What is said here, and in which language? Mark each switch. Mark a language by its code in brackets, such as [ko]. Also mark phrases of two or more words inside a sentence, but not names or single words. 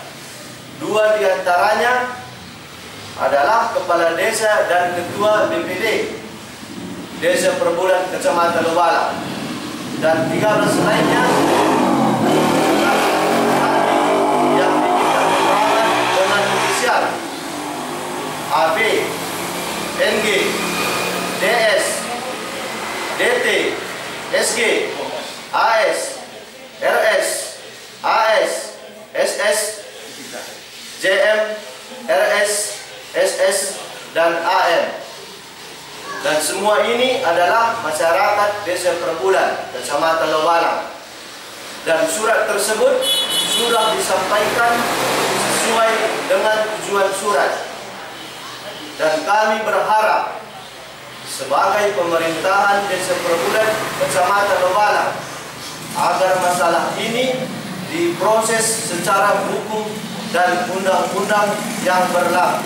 [id] 2 diantaranya adalah Kepala Desa dan Ketua BPD Desa Perbulan Kecamatan Lau Baleng, dan 13 lainnya yang diminta keterangan dengan inisial AB, NG, DS, DT, SG, AS, RS, AS, SS, JM, RS, SS, dan AM. Dan semua ini adalah masyarakat Desa Perbulan, Kecamatan Lau Baleng. Dan surat tersebut sudah disampaikan sesuai dengan tujuan surat. Dan kami berharap sebagai pemerintahan Desa Perbulan, Kecamatan Lau Baleng, agar masalah ini diproses secara hukum dan undang-undang yang berlaku.